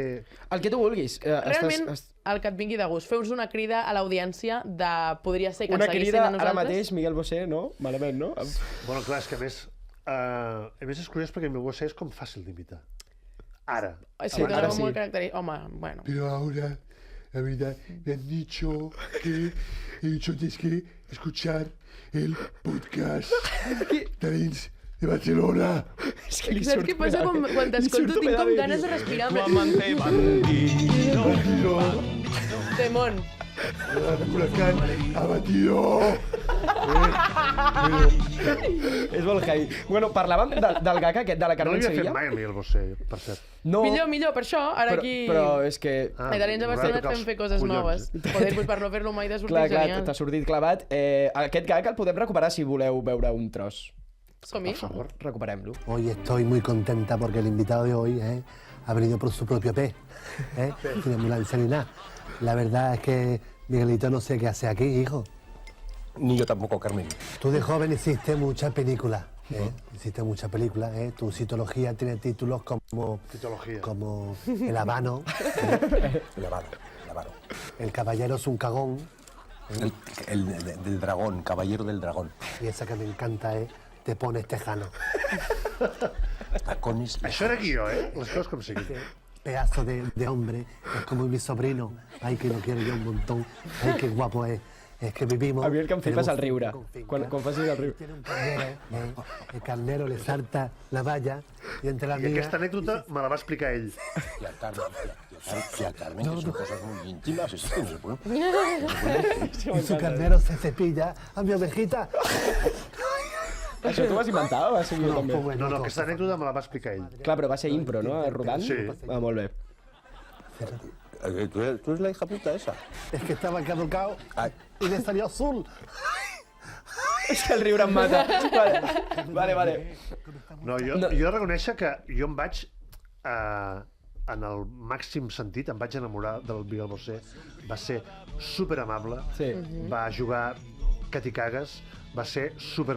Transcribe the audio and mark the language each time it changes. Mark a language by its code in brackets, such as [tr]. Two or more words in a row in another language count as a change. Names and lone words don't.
[ca] El que tu vulguis. Realment, el que et vingui de gust. Feu-nos una crida a l'audiència de... Podria ser que ens seguissin a nosaltres. Una crida ara mateix, Miguel Bosé, no? Malament, no? Bueno, clar, és que a més és curiós perquè Miguel Bosé és com fàcil d'imitar. Ara. Sí, ara sí. Molt característic. Home, bueno. [es] Pero ahora, la verdad, me han dicho que tienes que escuchar el podcast Talents de Barcelona. [ca] És que saps què passa quan t'escolto? Tinc com ganes de respirar. [es] Tu amante bandido. Temón. Huracán abatido. [ca] És molt heavy. Bueno, parlàvem del gag aquest de la Carmen Sevilla. No l'havia fet mai el Miguel Bosé, per cert. Millor, per això, ara aquí... Però és que... A Italians de Barcelona et fem fer coses noves. [es] Joder, pues [ca] per no fer-lo mai de sortir genial. Clar, t'ha sortit clavat. Aquest gag el podem recuperar si voleu veure un tros. [es] Por favor, [ca] recuperem-lo. [es] Hoy estoy muy contenta porque el invitado de hoy ha venido por su propio pez, sin ambulancia ni nada. La verdad es que Miguelito no sé qué hace aquí, hijo. Ni yo tampoco, Carmen. Tú de joven hiciste muchas películas, hiciste muchas películas, Tu citología tiene títulos como El Habano, El Habano. El Caballero es un cagón. El del dragón, Caballero del Dragón. Y esa que me encanta es Te pones tejano. Tacones. [ca] Això era guió, les coses com siguin. [es] Pedazo de hombre, es como mi sobrino. Ay, que lo quiero yo un montón. Ay, qué guapo es. Es que vivimos... [ca] A mi el que em flipes el riure. Quan facis el riure. [es] Tiene un carnero, el carnero le salta la valla y entre la [ca] I aquesta anècdota me la va explicar ell. [es] Tía Carmen, que son cosas muy íntimas. Eso que no se puede... Y su carnero se cepilla a mi ovejita. [ca] Això tu vas inventar o va ser jo també? No, aquesta anècdota me la va explicar ell. Clar, però va ser impro, no? Rodant? Sí. Molt bé. [es] ¿Tú eres la hija puta esa? Es que estaba caducado y le salió azul. [ca] És que el riure em mata. Vale. No, jo he de reconèixer que jo em vaig, en el màxim sentit, em vaig enamorar del Miguel Bosé. Va ser superamable, va jugar que t'hi cagues, va ser superproper.